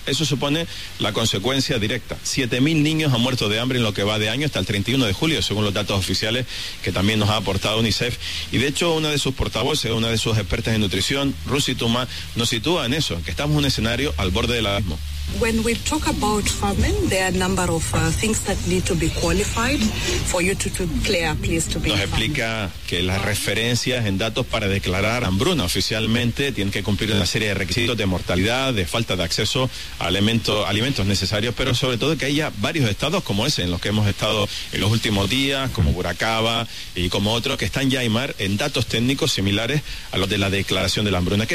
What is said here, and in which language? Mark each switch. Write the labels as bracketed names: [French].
[Spanish] Eso supone la consecuencia directa. 7.000 niños han muerto de hambre en lo que va de año hasta el 31 de julio, según los datos oficiales que también nos ha aportado UNICEF. Y de hecho, una de sus portavoces, una de sus expertas en nutrición, Rusi Tuma, nos sitúa en eso, que estamos en un escenario al borde del abismo. [English] When we talk about famine, there are a number of things that need to be qualified for you to declare a place to be. [Spanish] Nos explica que las referencias en datos para declarar hambruna oficialmente tienen que cumplir una serie de requisitos de mortalidad, de falta de acceso a alimentos necesarios, pero sobre todo que haya varios estados como ese en los que hemos estado en los últimos días, como Burakaba y como otros, que están ya, Aymar, en datos técnicos similares a los de la declaración de la hambruna.